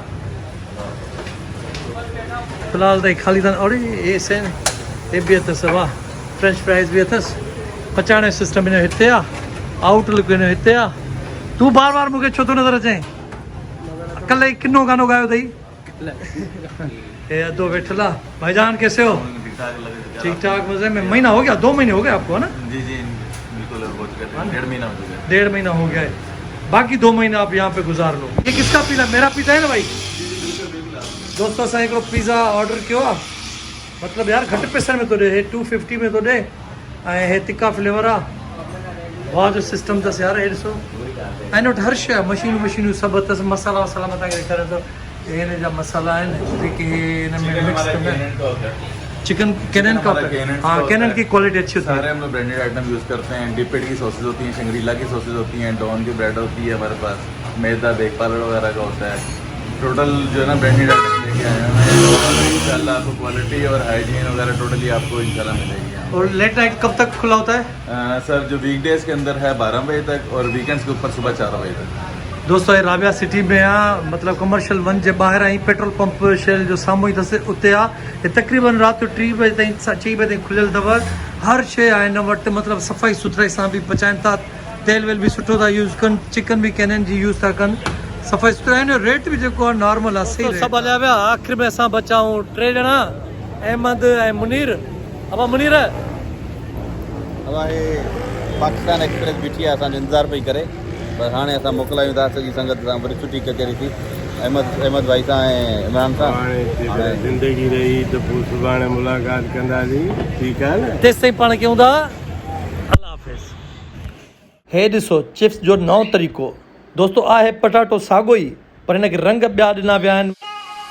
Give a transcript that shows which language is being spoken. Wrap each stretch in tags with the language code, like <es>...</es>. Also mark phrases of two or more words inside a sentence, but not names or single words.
<sd>फ़िलहाल त ख़ाली अथनि। और हे शइ हे बि अथसि, वाह,</sd> <en>French fries</en> <sd>बि अथसि। पचाइण जो सिस्टम हिन जो हिते आहे, आउटलुक हिन जो हिते आहे। तू बार बार मूंखे छो थो नज़र अचें? कल्ह ही किनो गानो गायो अथई। हे अदो वेठल आहे।</sd> <ur>بھائی جان کیسے ہو? ٹھیک ٹھاک مزے میں. مہینہ ہو گیا، 2 مہینے ہو گئے آپ کو، ہے نا? جی بالکل, 1.5 مہینہ ہو گیا ہے. باقی 2 مہینہ آپ یہاں پہ گزار لو. یہ کس کا پیزا؟ میرا پیزا ہے نا بھائی?</ur> <sd>दोस्तों असां हिकिड़ो पिज़्ज़ा ऑर्डर किया, मतलब यार घटि पैसनि में तो ॾे, हे 250 में तो ॾे। ऐं हे तिक्का फ्लेवर आहे। वाह जो सिस्टम अथसि यार। हे ॾिसो, ऐं हिन वटि हर शइ आहे, मशीनूं सभु अथसि। मसाला वसाला मथां ॾेखारे थो, हे हिन जा मसाला आहिनि जेके हिन में मिक्स कंदा आहिनि।</sd> <ur>چکن کینن کا، ہاں کینن کی کوالٹی اچھی ہوتی ہے. سارے ہم لوگ</ur> <en>branded item</en> <ur>یوز کرتے ہیں۔ ڈپیڈ کی ساسیج ہوتی ہیں، شنگریلا کی ساسیج ہوتی ہیں، ڈان کی بریڈ ہوتی ہے ہمارے پاس، میدہ بیک پاؤڈر وغیرہ کا ہوتا ہے. ٹوٹل جو ہے نا</ur> <en>branded item</en> <ur>لے کے آئے ہیں ان شاء اللہ. آپ کو کوالٹی اور ہائیجین وغیرہ ٹوٹلی آپ کو ان شاء اللہ ملے گی. اور</ur> <en>late night</en> <ur>کب تک کھلا ہوتا ہے? سر جو ویک ڈیز کے اندر ہے 12 بجے تک، اور ویک اینڈز کے اوپر صبح 4 بجے تک.</ur> <sd>दोस्तों ये राबिया सिटी में आहे, मतलब कमर्शियल 1 जे ॿाहिरां ई</sd> <en>petrol pump</en> <sd>शेल जो साम्हूं ई अथसि उते आहे। हे तक़रीबन राति जो 3 बजे ताईं 4 बजे ताईं खुलियल अथव। हर शइ आहे हिन वटि, मतलब सफ़ाई सुथराई सां बि पचाइनि था, तेल वेल बि सुठो था यूज़ कनि, चिकन भी कैनन जी यूज़ था कनि, सफ़ाई सुथरा आहिनि। रेट बि जेको आहे नॉर्मल आहे, सही सभु हलिया विया। आख़िर में असां बचाऊं 3 ॼणा, अहमद ऐं मुनीर। अब मुनीर अब हे पाकिस्तान एक्सप्रेस बीठी आहे, असांजो इंतज़ारु पई करे, पर हाणे असां मोकिलायूं था सॼी संगत सां, वरी सुठी कचहरी थी अहमद भाई सां ऐं इमरान सां। हाणे ज़िंदगी रही त पोइ सुभाणे मुलाक़ात कंदासीं, ठीकु आहे न। तेसि ताईं पाण कयूं था अल्लाह हाफ़िज़। हे ॾिसो चिप्स जो नओं तरीक़ो दोस्तों आहे, पटाटो साॻो ई पर हिनखे रंग ॿिया ॾिना विया आहिनि।</sd>